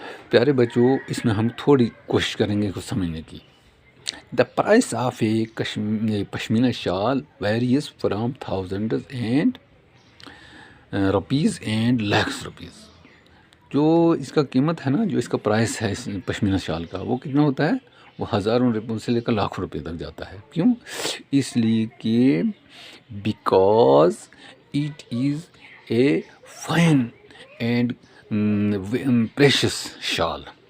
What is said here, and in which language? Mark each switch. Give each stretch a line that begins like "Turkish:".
Urdu: پیارے بچوں، اس میں ہم تھوڑی کوشش کریں گے کچھ سمجھنے کی.
English: The price of a Pashmina shawl varies from thousands and rupees and lakhs rupees.
Urdu: جو اس کا قیمت ہے نا، جو اس کا پرائس ہے اس پشمینہ شال کا، وہ کتنا ہوتا ہے؟ وہ ہزاروں روپئے سے لے کر لاکھوں روپے تک جاتا ہے. کیوں؟ اس لیے کہ
English: Because it is a fine and precious shawl.